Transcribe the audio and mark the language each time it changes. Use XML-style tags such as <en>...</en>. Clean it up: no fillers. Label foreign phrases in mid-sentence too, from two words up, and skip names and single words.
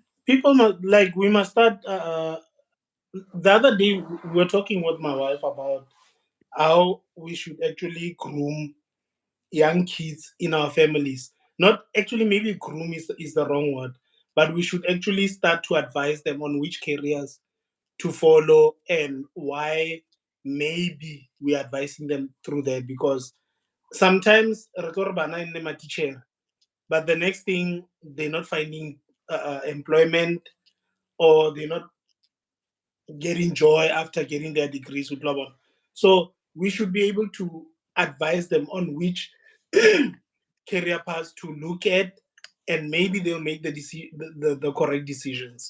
<en>People must, like, we must start. The other day, we were talking with my wife about how we should actually groom young kids in our families. Not actually, maybe groom is the wrong word, but we should actually start to advise them on which careers to follow and why maybe we're advising them through that. Because sometimes</en> <st>re tlo re bana e nne ma-teacher,</st> <en>but the next thing they're not finding employment, or they're not getting joy after getting their degrees with Lobon. So we should be able to advise them on which career paths to look at, and maybe they'll make the correct decisions.</en>